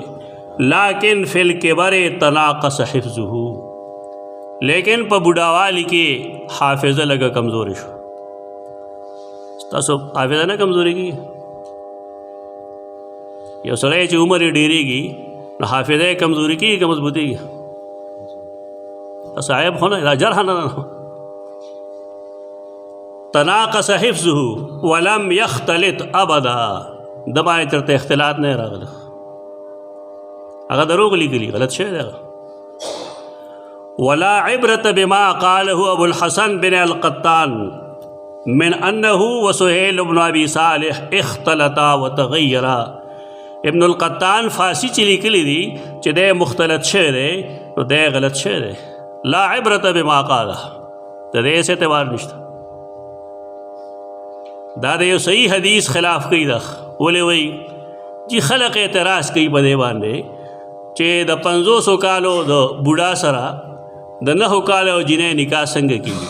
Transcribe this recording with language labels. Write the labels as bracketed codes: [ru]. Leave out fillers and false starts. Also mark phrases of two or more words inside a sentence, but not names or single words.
[ar] لیکن فی الکبر تناقص حفظه، [ps] لیکن په بوډاوالي کې حافظه لږه کمزوري شو. تاسو حافظه نه کمزوري کېږي؟ یو سړی چې عمر یې ډېرېږي نو حافظه یې کمزوري کېږي که مضبوطېږي؟ تاسو عیب خو نه، دا جرح نه ده. [ar] تناقص حفظه ولم یختلط ابدا، [ps] د باندې چېرته اختلاط نه راغلی. هغه دروغ لیکلي غلط شوی دی. [ar] ولا عبرة بما قاله ابو الحسن بن القطان من انه وسهيل بن ابي صالح اختلطا وتغيرا. [ps] ابن القطان فارسی چې لیکلی دي چې دی مختلط شوی دی نو دی غلط شوی دی. [ar] لا عبرة بما قاله [ps] د دې څه اعتبار نشته. دا د یو صحیح حدیث خلاف کوي. دا ولې وایي چې خلق اعتراض کوي په دې باندې چې د 500 کالو د بوډا سره د 9 کالو جنې نکاح څنګه کیږي.